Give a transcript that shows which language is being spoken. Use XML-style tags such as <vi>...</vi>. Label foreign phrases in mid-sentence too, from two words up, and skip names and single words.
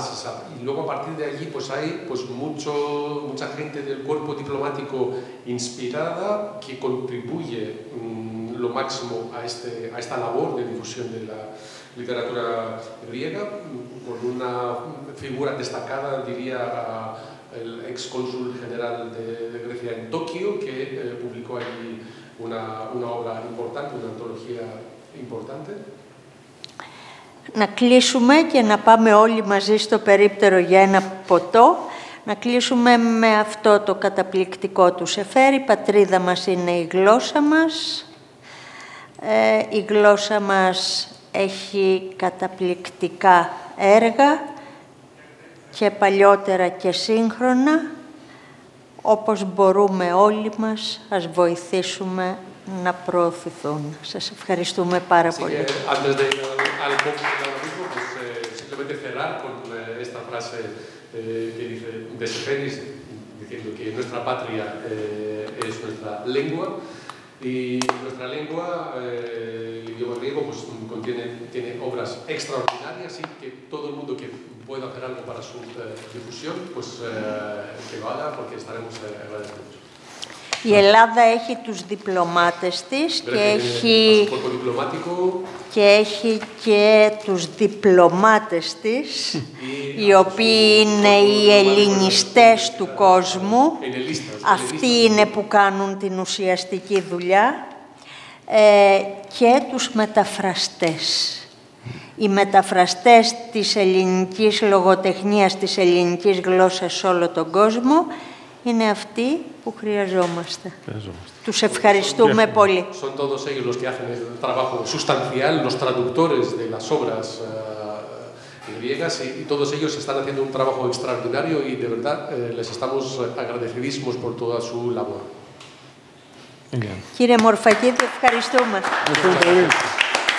<es>Y luego a partir de allí pues hay pues, mucha gente del cuerpo diplomático inspirada que contribuye lo máximo a esta labor de difusión de la literatura griega, con una figura destacada, diría, el ex cónsul general de Grecia en Tokio, que publicó allí una obra importante, una antología importante.</es> <el>Να κλείσουμε και να πάμε όλοι μαζί στο περίπτερο για ένα ποτό. Να κλείσουμε με αυτό το καταπληκτικό του σεφέρι. Η πατρίδα μας είναι η γλώσσα μας. Η γλώσσα μας έχει καταπληκτικά έργα και παλιότερα και σύγχρονα. Όπως μπορούμε όλοι μας, ας βοηθήσουμε να προωθηθούν. Σας ευχαριστούμε πάρα πολύ.</el> <es>Antes de ir al mismo, pues simplemente cerrar con esta frase que dice de Seferis, diciendo que nuestra patria es nuestra lengua, y nuestra lengua, el idioma griego, pues tiene obras extraordinarias, y que todo el mundo que pueda hacer algo para su difusión, pues que lo haga, porque estaremos agradecidos.</es> <el>Η Ελλάδα έχει τους διπλωμάτες της και έχει και τους διπλωμάτες της, οι οποίοι είναι οι ελληνιστές του κόσμου. Αυτοί είναι που κάνουν την ουσιαστική δουλειά. και τους μεταφραστές. Οι μεταφραστές της ελληνικής λογοτεχνίας, της ελληνικής γλώσσας σε όλο τον κόσμο, είναι αυτοί που χρειαζόμαστε. Τους ευχαριστούμε πολύ.</el> <es>Son todos ellos los que hacen el trabajo sustancial, los traductores de las obras griegas, y todos ellos están haciendo un trabajo extraordinario y de verdad les estamos agradecidísimos por toda su labor.</es> <el>Κύριε Μορφακίδη, ευχαριστούμε.</el>